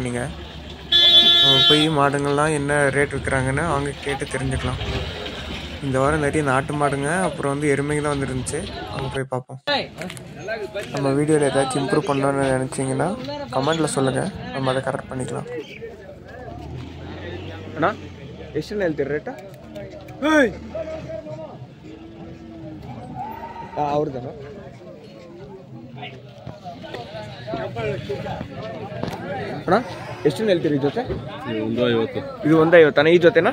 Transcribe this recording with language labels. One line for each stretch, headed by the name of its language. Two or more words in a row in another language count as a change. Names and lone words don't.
Tamil: நீங்கள் போய் மாடுங்கள்லாம் என்ன ரேட் விற்கிறாங்கன்னு அவங்க கேட்டு தெரிஞ்சுக்கலாம். இந்த வாரம் நிறைய நாட்டு மாடுங்க அப்புறம் வந்து எருமைங்க தான் வந்துருந்துச்சு. அவங்க போய் பார்ப்போம். நம்ம வீடியோவில் ஏதாச்சும் இம்ப்ரூவ் பண்ணணும்னு நினச்சிங்கன்னா கமெண்டில் சொல்லுங்கள், நம்ம அதை கரெக்ட் பண்ணிக்கலாம்.
Kannada: அண்ணா ಎಷ್ಟು ಹೇಳ್ತೀರಿ ರೇಟ? ಅವ್ರದ್ದನ ಅಣ್ಣ ಎಷ್ಟು ಹೇಳ್ತೀರಿ ಈ ಜೊತೆ? ಒಂದು 50. ಇದು 150. ಈ ಜೊತೆನಾ?